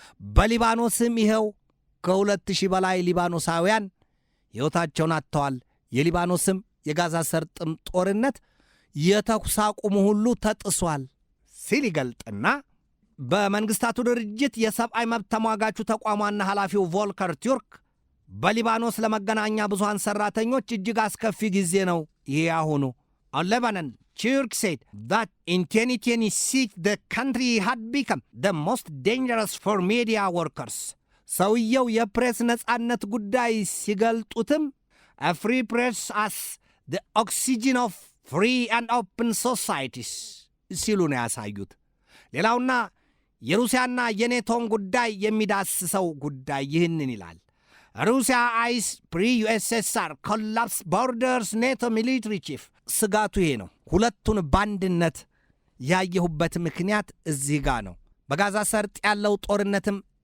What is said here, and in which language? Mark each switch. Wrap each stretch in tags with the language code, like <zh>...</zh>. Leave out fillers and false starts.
<am>በሊባኖስም ይኸው ከ2,000 በላይ ሊባኖሳውያን ሕይወታቸውን አጥተዋል። የሊባኖስም የጋዛ ሰርጥም ጦርነት የተኩስ አቁሙ ሁሉ ተጥሷል ሲል ይገልጥና በመንግሥታቱ ድርጅት የሰብአዊ መብት ተሟጋቹ ተቋሟና ኃላፊው ቮልከር ቱርክ በሊባኖስ ለመገናኛ ብዙሃን ሠራተኞች እጅግ አስከፊ ጊዜ ነው ይሄ አሁኑ።</am> <en>On Lebanon, Turk said that in 2026 the country had become the most dangerous for media workers.</en> <am>ሰውየው የፕሬስ ነጻነት ጉዳይ ሲገልጡትም</am> <en>a free press as the oxygen of free and open societies</en> <am>ሲሉ ነው ያሳዩት። ሌላውና የሩሲያና የኔቶን ጉዳይ የሚዳስሰው ጉዳይ ይህንን ይላል። ሩሲያ</am> <en>አይስ pre-USSR collapse borders NATO military chief።</en> <am>ስጋቱ ይሄ ነው። ሁለቱን ባንድነት ያየሁበት ምክንያት እዚህ ጋር ነው። በጋዛ ሰርጥ ያለው ጦርነትም</am>